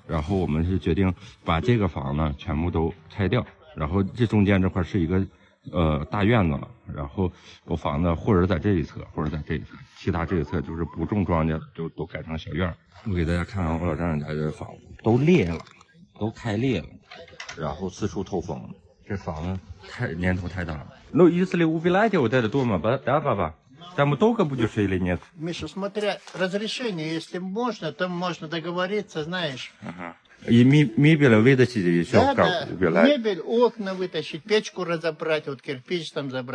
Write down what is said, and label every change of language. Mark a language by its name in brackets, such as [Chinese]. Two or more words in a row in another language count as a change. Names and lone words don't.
[Chinese] 然后我们是决定把这个房呢全部都拆掉，然后这中间这块是一个大院子了，然后我房子或者在这一侧，或者在这一侧，其他这一侧就是不种庄稼，就都改成小院。我给大家看看我老丈人家的房子，都裂了，都开裂了，然后四处透风。这房子年头太大了。 [Russian] Ну, если убирать вот это дома, да, папа? Там долго будешь или нет? Миша, смотря разрешение, если можно, то можно договориться, знаешь. Ага. И мебель вытащить еще как убирать? Мебель, окна вытащить, печку разобрать, вот кирпич там забрать.